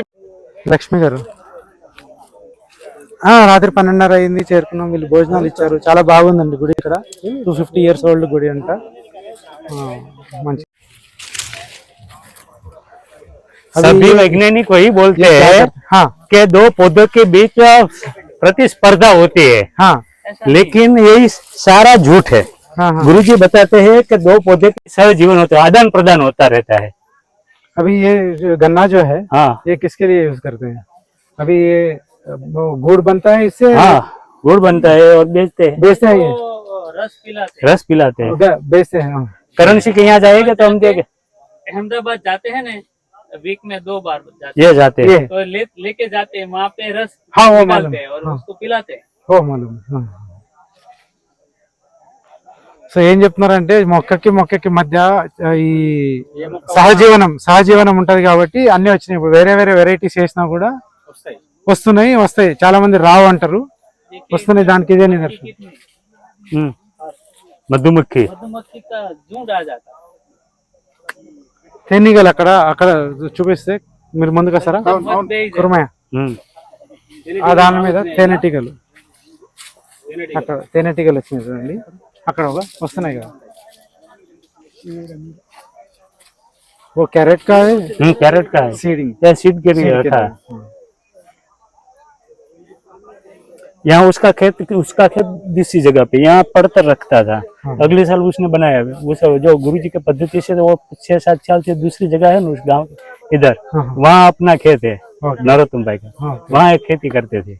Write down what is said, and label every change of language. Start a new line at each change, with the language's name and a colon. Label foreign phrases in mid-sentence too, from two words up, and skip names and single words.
Telugu: లక్ష్మి గారు రాత్రి 12:30 అయింది చేరుకున్నాం వీళ్ళు భోజనాలు ఇచ్చారు చాలా బాగుందండి గుడి ఇక్కడ 250
English: years old
Telugu: గుడి అంట మంచి
Hindi: सभी वैज्ञानिक वही बोलते हैं हाँ कि दो पौधों के बीच प्रतिस्पर्धा होती है, हाँ लेकिन यही सारा झूठ है। हाँ हाँ गुरुजी बताते हैं कि दो पौधे के सहजीवन होता है, आदान प्रदान होता रहता है। अभी ये जो गन्ना जो है हाँ ये किसके लिए यूज करते हैं अभी ये वो गुड़ बनता है इससे हाँ, गुड़ बनता है और बेचते हैं, बेचते हैं ये रस पिलाते हैं। बेचते हैं हाँ। करेंसी के यहाँ जाएगा तो हम देंगे। अहमदाबाद जाते हैं ना, वीक में 2 बार जाते ये जाते हैं। तो लेके जाते हैं वहाँ पे रस हाँ, वो निकालते मालूम। हैं और हाँ। उसको पिलाते हैं।
Telugu: ఓ మాలూమ్ సో ఏం చెప్తున్నారంటే మొక్కకి మధ్య ఈ సహజీవనం ఉంటది కాబట్టి అన్ని వచ్చినాయి. ఇప్పుడు వేరే వేరే వెరైటీస్ వేసినా కూడా వస్తాయి. చాలా మంది రావు అంటారు, వస్తున్నాయి. దానికి ఇదే నిదర్శనం.
Hindi: मधुमक्खी का झुंड आ जाता है।
Telugu: తేనీగలు అక్కడ చూపిస్తే మీరు ముందుకు వస్తారా? కుర్మయ్య ఆ దాని మీద తేనెటీగలు, అక్కడ తేనెటీగలు వచ్చినాయి చూడండి, అక్కడ వస్తున్నాయి కదా.
Hindi: वो कैरेट का है, कैरेट का है, सीडिंग या सीड के लिए रखा है। यहाँ उसका खेत दूसरी जगह पे, यहाँ पड़तर रखता था। अगले साल उसने बनाया, उस जो गुरुजी के पद्धति से वो 6-7 साल से दूसरी जगह है ना उस गांव इधर, वहाँ अपना खेत है नरोत्तम भाई का, वहाँ एक खेती करते थे।